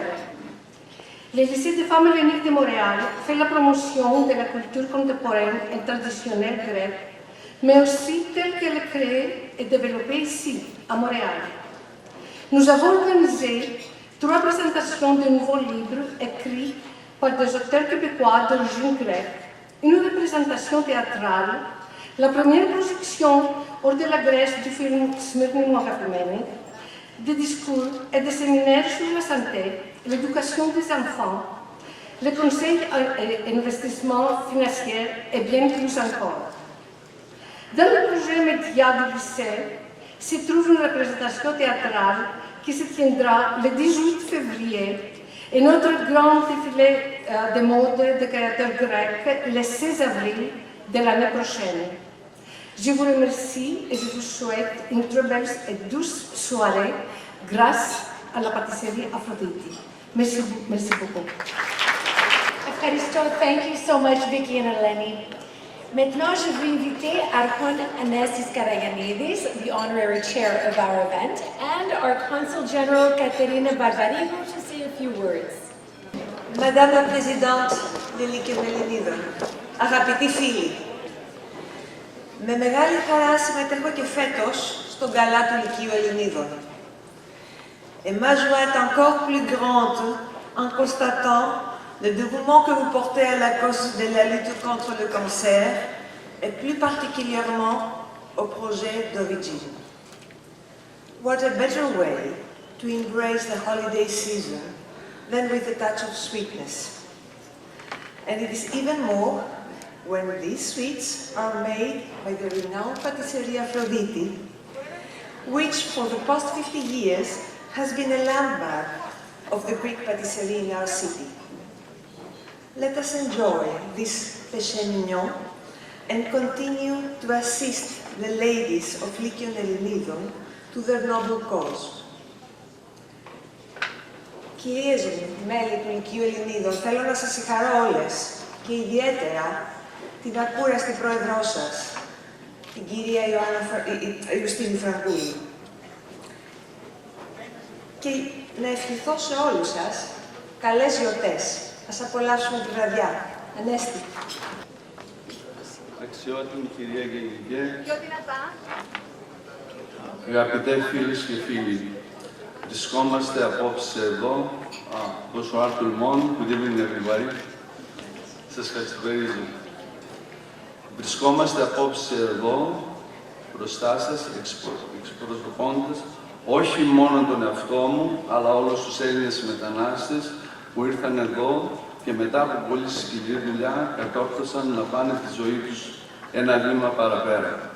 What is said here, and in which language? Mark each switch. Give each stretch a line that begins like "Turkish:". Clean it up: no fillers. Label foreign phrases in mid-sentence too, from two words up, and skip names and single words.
French: Le lycée des femmes helléniques de Montréal fait la promotion de la culture contemporaine et traditionnelle grecque, mais aussi telle qu'elle est créée et développée ici, à Montréal. Nous avons organisé 3 présentations de nouveaux livres écrits par des auteurs québécois d'origine grecque, une représentation théâtrale, la première projection hors de la Grèce du film Smyrni μου αγαπημένη, des discours et des séminaires sur la santé, l'éducation des enfants, le conseil et investissement financier et bien plus encore. Dans le projet média du lycée se trouve une représentation théâtrale qui se tiendra le 18 février et notre grand défilé de mode de créateurs grecs le 16 avril de l'année prochaine. Je vous remercie et je vous souhaite une très belle et douce soirée grâce à la pâtisserie Aphrodite. Merci beaucoup.
Greek: Ευχαριστώ.
English: Thank you so much, Vicky and Eleni.
French: Maintenant, je veux inviter
English: Archon Anastis Karayanidis, the honorary chair of our event, and our Consul General Katerina Barbarigou to say a few words.
French: Madame la Présidente de
Greek: Λύκειων Ελληνίδων, αγαπητοί φίλοι, με μεγάλη χαρά συμμετέχω και φέτος στον Γκάλα του Λυκείου Ελληνίδων.
French: Et ma joie est encore plus grande en constatant le dévouement que vous portez à la cause de la lutte contre le cancer et plus particulièrement au projet Doveegene.
English: What a better way to embrace the holiday season than with a touch of sweetness. And it is even more when these sweets are made by the renowned patisserie Aphrodite, which for the past 50 years has been a landmark of the Greek patisserie in our city. Let us enjoy this
French: péché mignon
English: and continue to assist the ladies of Λύκειων Ελληνίδων to their noble cause.
Greek: Κυρίες μου, μέλη του Λυκείου Ελληνίδων, θέλω να σας συγχαρώ όλες και ιδιαίτερα την ακούραστη πρόεδρό σας, την κυρία Ιουστίνη Φραγκούλη. Και να ευχηθώ σε όλους σας καλές γιορτές. Ας απολαύσουμε τη βραδιά. Ανέστη. Αξιότιμη κυρία Γενικέ, αγαπητέ φίλες και φίλοι, βρισκόμαστε απόψε εδώ,
French: bonsoir tout le monde,
English: good evening everybody.
Greek: Σας καλησπερίζω. Βρισκόμαστε απόψε εδώ, μπροστά σας, εξυπροσωπώντας όχι μόνο τον εαυτό μου, αλλά όλους τους Έλληνες μετανάστες που ήρθαν εδώ και μετά από πολύ σκληρή δουλειά κατόρθωσαν να πάνε τη ζωή τους ένα βήμα παραπέρα.